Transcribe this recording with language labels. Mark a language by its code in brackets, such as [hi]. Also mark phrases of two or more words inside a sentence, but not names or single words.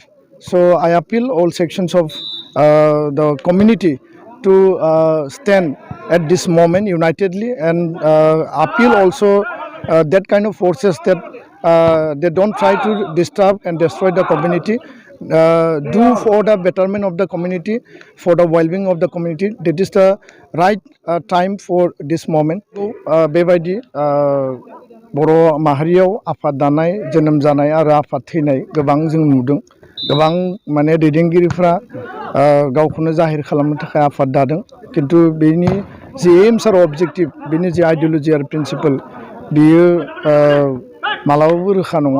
[en] So I appeal all sections of the community to stand at this moment unitedly, and appeal also that kind of forces that they don't try to disturb and destroy the community, do for the betterment of the community, for the well-being of the community. That is the right time for this moment. [brx] बेबायदि बर' माहारियाव आफाद दानाय, जोनोम जानाय आरो आफाद थैनाय गोबां जों नुदों। गोबां माने दैदेनगिरिफ्रा गावखौनो जाहिर खालामनो थाखाय आफाद दादों, किन्तु बेनि [en] the aims [brx] आरो अबजेक्टिभ, बेनि [en] the ideology [brx] आरो प्रिन्सिपल, बियो मालाबाबो रोखा नङा।